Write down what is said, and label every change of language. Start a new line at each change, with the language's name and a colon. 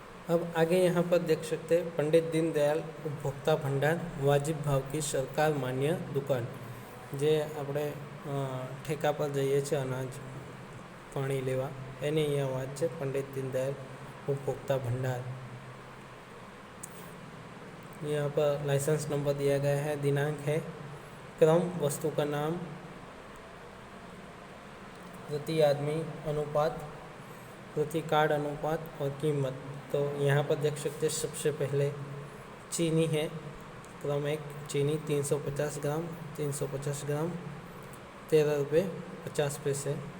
Hindi: अब आगे यहाँ पर देख सकते हैं पंडित दीनदयाल उपभोक्ता भंडार वाजिब भाव की सरकार मान्य दुकान।
Gujarati: जे આપણે ઠેકા પર જઈએ છીએ અનાજ પાણી લેવા, એની અહીંયા વાત છે पंडित दीनदयाल उपभोक्ता भंडार।
Hindi: यहाँ पर लाइसेंस नंबर दिया गया है, दिनांक है, क्रम, वस्तु का नाम, प्रति आदमी अनुपात, प्रति कार्ड अनुपात और कीमत। तो यहाँ पर देख सकते हैं सबसे पहले चीनी है, क्रम 1, चीनी 350 ग्राम 13 रुपये 50 पैसे।